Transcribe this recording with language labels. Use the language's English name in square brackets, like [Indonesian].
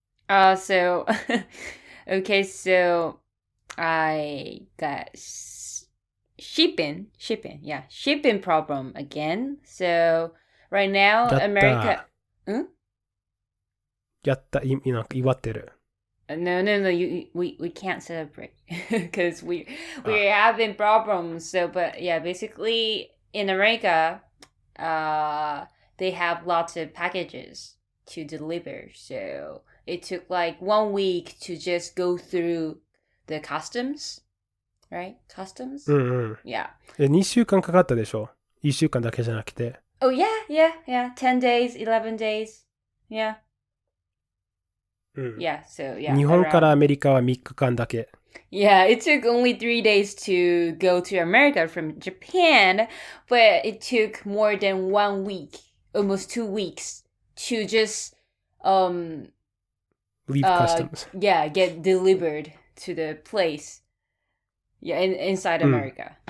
[English] So, okay, so I got shipping problem again. So right now, [Japanese] やった [English] America. [Japanese] やった、なんか祝ってる。 [English] No, we can't celebrate because we're having problems. So, but yeah, basically in America, they have lots of packages to deliver. So it took like 1 week to just go through the customs, right? Customs? [Japanese] うんうん。 [English] Yeah. [Japanese] 2週間かかったでしょ ?1 週間だけじゃなくて。 [English] Oh, yeah. 10 days, 11 days. Yeah. [Japanese] うん。 [English] Yeah, so yeah. [Japanese] 日本からアメリカは3日間だけ。 [English] Yeah, it took only 3 days to go to America from Japan, but it took more than 1 week, almost 2 weeks to just leave customs. Yeah, get delivered to the place. Yeah, inside America.